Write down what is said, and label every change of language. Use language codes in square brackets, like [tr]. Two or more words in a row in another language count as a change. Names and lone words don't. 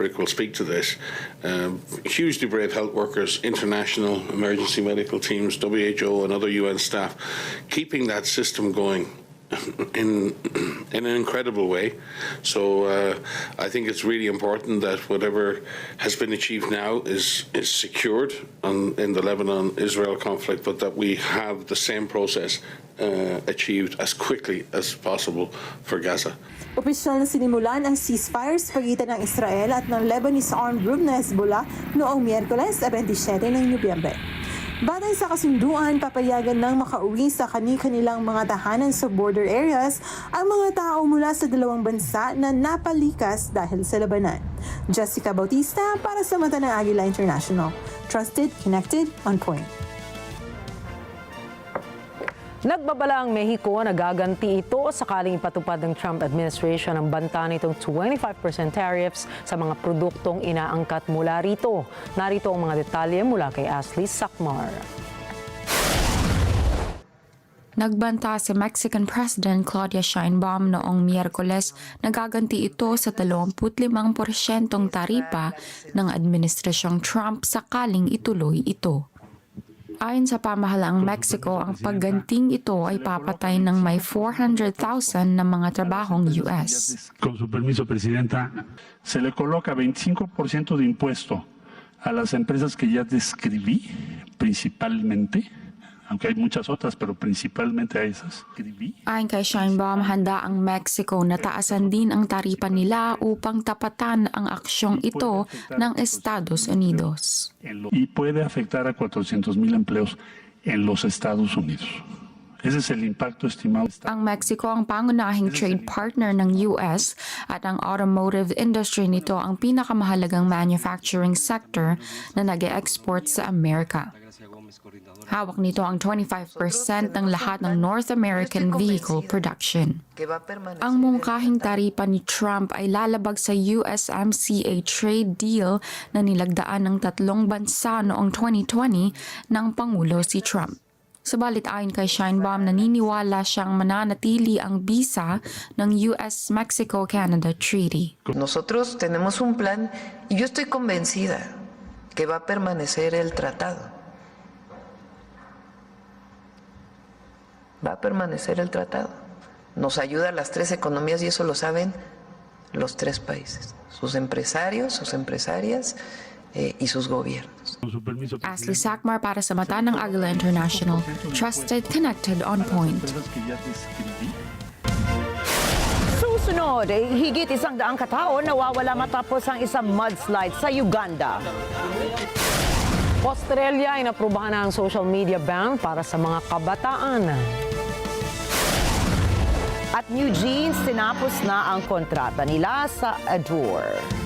[en] Rick will speak to this, hugely brave health workers, international emergency medical teams, WHO and other UN staff, keeping that system going in an incredible way. So I think it's really important that whatever has been achieved now is secured in the Lebanon-Israel conflict, but that we have the same process achieved as quickly as possible for Gaza. [tl] Opisyal na sinimulan ang ceasefire sa pagitan ng Israel at ng [en] Lebanese armed group [tl] na Hezbollah noong Miyerkules 27 ng Nobyembre. Batay sa kasunduan, papayagan ng makauwi sa kani-kanilang mga tahanan sa [en] border areas [tl] ang mga tao mula sa dalawang bansa na napalikas dahil sa labanan. Jessica Bautista para sa Mata ng Agila International. [en] Trusted, connected, on point. [tl] Nagbabala ang Mexico na gaganti ito sakaling ipatupad ng [en] Trump administration [tl] ang banta nitong 25% tariffs sa mga produktong inaangkat mula rito. Narito ang mga detalye mula kay Ashley Sakmar. Nagbanta si [en] Mexican President [tl] Claudia Sheinbaum noong Miyerkules na gaganti ito sa 25% taripa ng administrasyong Trump sakaling ituloy ito. Ayon sa pamahalaang Mexico, ang pagganting ito ay papatay ng may 400,000 na mga trabahong US. [es] Con su permiso, Presidenta, se le coloca 25% de impuesto a las empresas que ya describí, principalmente, aunque hay muchas otras, pero principalmente a esas. [tl] Ayon kay Sheinbaum, handa ang Mexico na taasan din ang taripa nila upang tapatan ang aksyong ito ng Estados Unidos. [es] Y puede afectar a 400,000 empleos en los Estados Unidos. Ese es el impacto estimado. [tl] Ang Mexico ang pangunahing [en] trade partner [tl] ng US at ang [en] automotive industry [tl] nito ang pinakamahalagang [en] manufacturing sector [tl] na nag-e-export sa Amerika. Hawak nito ang 25% ng lahat ng [en] North American vehicle production. [tl] Ang mungkahing taripa ni Trump ay lalabag sa USMCA [en] trade deal [tl] na nilagdaan ng tatlong bansa noong 2020 ng Pangulo si Trump. Subalit ayon kay Sheinbaum, naniniwala siyang mananatili ang bisa ng US-Mexico-Canada Treaty. [es] Nosotros tenemos un plan y yo estoy convencida que va a permanecer el tratado. Va a permanecer el tratado. Nos ayuda a las tres economías y eso lo saben los tres países, sus empresarios, sus empresarias y sus gobiernos. [tl] Ashley Sakmar para sa Mata ng Agila International. [en] Trusted, connected, on point. [tl] Susunod, higit 100 katao nawawala matapos ang isang mudslide sa Uganda. Australia ay naprubahan na ang [en] social media ban [tl] para sa mga kabataan. At New Jeans, tinapos na ang kontrata nila sa Adore.